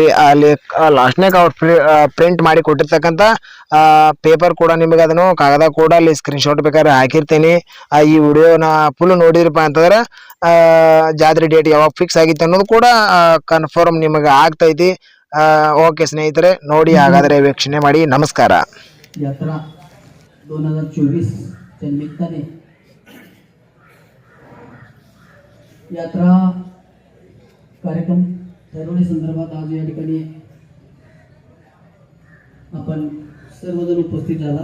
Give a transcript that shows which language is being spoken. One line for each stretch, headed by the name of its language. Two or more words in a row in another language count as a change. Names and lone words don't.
Kannada: ಅಲ್ಲಿ ಲಾಸ್ಟ್ನಾಗ ಅವ್ರು ಪ್ರಿಂಟ್ ಮಾಡಿ ಕೊಟ್ಟಿರ್ತಕ್ಕಂಥ ಪೇಪರ್ ಕೂಡ ನಿಮಗೆ ಅದನ್ನು ಕಾಗದ ಕೂಡ ಅಲ್ಲಿ ಸ್ಕ್ರೀನ್ಶಾಟ್ ಬೇಕಾದ್ರೆ ಹಾಕಿರ್ತೀನಿ. ಈ ವಿಡಿಯೋನ ಫುಲ್ ನೋಡಿದ್ರಪ್ಪ ಅಂತಂದ್ರೆ ಜಾತ್ರೆ ಡೇಟ್ ಯಾವಾಗ ಫಿಕ್ಸ್ ಆಗಿತ್ತು ಅನ್ನೋದು ಕೂಡ ಕನ್ಫರ್ಮ್ ನಿಮಗೆ ಆಗ್ತೈತಿ. ಓಕೆ ಸ್ನೇಹಿತರೆ, ನೋಡಿ ಹಾಗಾದ್ರೆ ವೀಕ್ಷಣೆ ಮಾಡಿ. ನಮಸ್ಕಾರ.
Marathi: यात्रा 2024 च्या निमित्ताने यात्रा कार्यक्रम ठरवण्या संदर्भात आज या ठिकाणी आपण सर्वजण उपस्थित झाला.